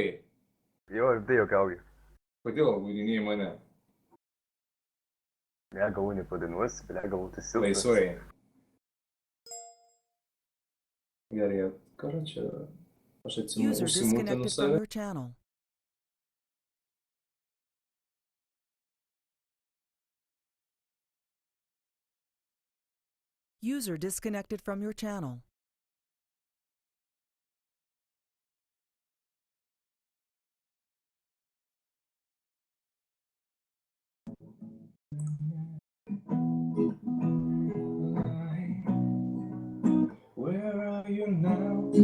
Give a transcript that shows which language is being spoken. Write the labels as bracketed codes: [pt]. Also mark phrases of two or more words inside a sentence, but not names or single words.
[lt] Jo, rimtai juokauju. Kodėl apgaudinėjai mane? Ne, galų nepadainuosi, galų tu silpnas. Laisvai. Gerai, karočią, aš užsimūtinu save. [en] User disconnected from your channel. Where are you now?